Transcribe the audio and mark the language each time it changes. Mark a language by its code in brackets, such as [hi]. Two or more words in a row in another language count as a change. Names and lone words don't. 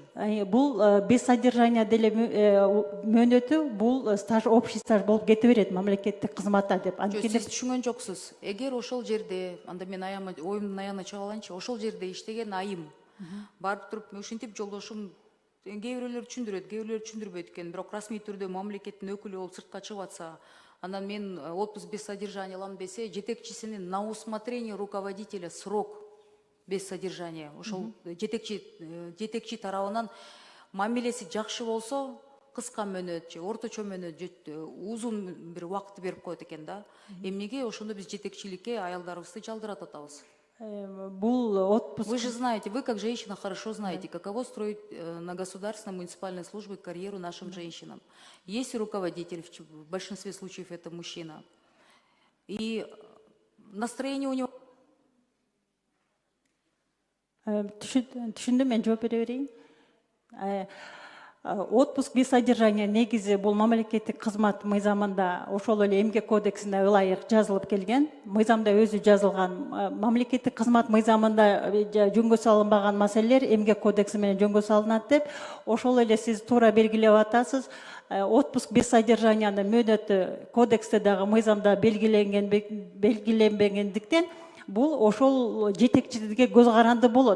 [ky] бул [ru] без содержания [ky] деле мөөнөтү бул [ru] стаж общий стаж [ky] болуп кете берет мамлекеттик кызматта деп. Сиз түшүнгөн жоксуз. Эгер ошол жерде, анда мен оюмдун аягына чыга алайынчы, ошол жерде иштеген айым барып туруп ушинтип жолдошум кээ бирөөлөр түшүндүрөт, кээ бирөөлөр түшүндүрбөйт экен, бирок расмий түрдө мамлекеттин өкүлү болуп сыртка чыгып атса, андан мен [ru] отпуск без содержания [ky] алам десе, жетекчисинин [ru] на усмотрение руководителя срок без содержания. [ky] Ошол жетекчи тарабынан мамилеси жакшы болсо, кыска мөөнөт же орточо мөөнөт же узун бир убакытты берип коет экен да. Эмнеге ошондо биз жетекчиликке аялдарыбызды жалдыратып атабыз? Бул отпуск. [ru] Вы же знаете, вы как женщина хорошо знаете, каково строить на государственной муниципальной службе карьеру нашим женщинам. Есть руководитель, в большинстве случаев это мужчина. И настроение у него... [ky] Түшүндүм, мен жооп бере берейин. [ru] Отпуск без содержания [ky] негизи бул мамлекеттик кызмат мыйзамында ошол эле эмгек кодексине ылайык жазылып келген. Мыйзамда өзү жазылган. Мамлекеттик кызмат мыйзамында жөнгө салынбаган маселелер эмгек кодекси менен жөнгө салынат деп, ошол эле сиз туура белгилеп атасыз. [ru] Отпуск без содержанияны [ky] мөөнөтү кодексте дагы мыйзамда белгиленбегендиктен бул ошол жетекчиликке көз каранды болот.